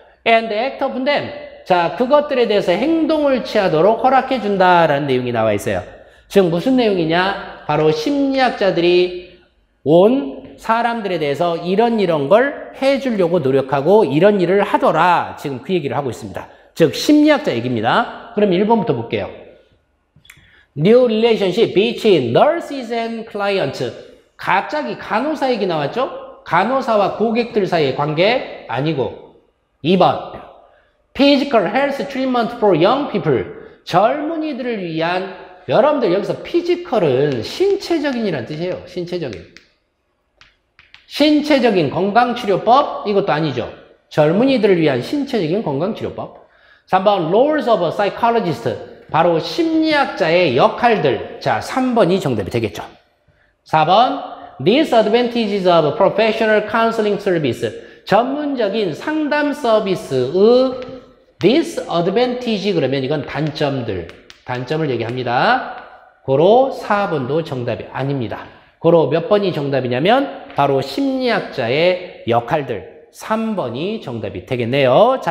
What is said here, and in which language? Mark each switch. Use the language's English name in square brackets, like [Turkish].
[English] and act upon them, [Korean] 자, 그것들에 대해서 행동을 취하도록 허락해준다라는 내용이 나와 있어요. 즉 무슨 내용이냐? 바로 심리학자들이 온 사람들에 대해서 이런 걸 해주려고 노력하고 이런 일을 하더라. 지금 그 얘기를 하고 있습니다. 즉 심리학자 얘기입니다. 그럼 1번부터 볼게요. [English] New relationship between nurses and clients. [Korean] 갑자기 간호사 얘기 나왔죠? 간호사와 고객들 사이의 관계 아니고 2번 [English] Physical health treatment for young people. [Korean] 젊은이들을 위한 여러분들 여기서 피지컬은 신체적인이라는 뜻이에요. 신체적인 건강치료법 이것도 아니죠. 젊은이들을 위한 신체적인 건강치료법. [English] 3번 Roles of a psychologist. [Korean] 바로 심리학자의 역할들. 자, 3번이 정답이 되겠죠. [English] 4번 Disadvantages of professional counseling service. [Korean] 전문적인 상담 서비스의 disadvantage 그러면 이건 단점을 얘기합니다. 고로 4번도 정답이 아닙니다. 고로 몇 번이 정답이냐면 바로 심리학자의 역할들 3번이 정답이 되겠네요.